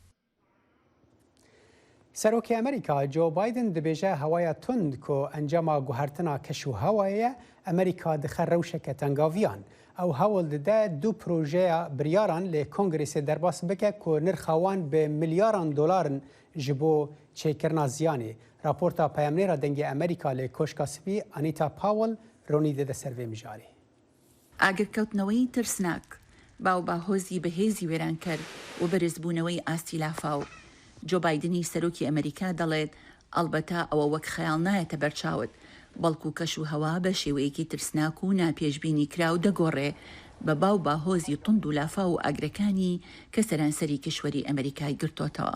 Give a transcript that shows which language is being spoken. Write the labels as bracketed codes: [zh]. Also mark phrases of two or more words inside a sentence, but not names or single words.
[ku] سەرۆکی ئەمریکا جۆ بایدن دەبێژە هەوایە تند کۆ ئەنجاما گوهارتنا کەش و هەوایە ئەمریکا دخە ڕەوشەکە تەنگاڤیان ئەو هەوڵ دەدە دوو پرۆژەیە بریاران لێ کۆنگرێسێ دەرباس بکە کۆ نرخەوان بە ملیاران دۆلارن ji bo çêkirina ziyanê. Raporta peyamnêra dengê Amerîka lê Koşka Spî Anita Powell ronî dide ser vê mijarê. [ckb] ئاگرکەوتنەوەی ترسناک باو باهۆزی بەهێزی وێران کرد و بەرزبوونەوەی ئاستی لافاو. جۆ بایدنی سەرۆکی ئەمریکا دەڵێت ئەلبەتە ئەوە وەک خەیاڵ نایەتە بەرچاوت بەڵکو کەش و هەوا بە شێوەیەکی ترسناک و ناپێشبینی کراو دەگۆڕێ بە باو باهۆزی تند و لافا و ئاگرەکانی کە سەرانسەری کشوەری ئەمریکای گرتۆتەوە.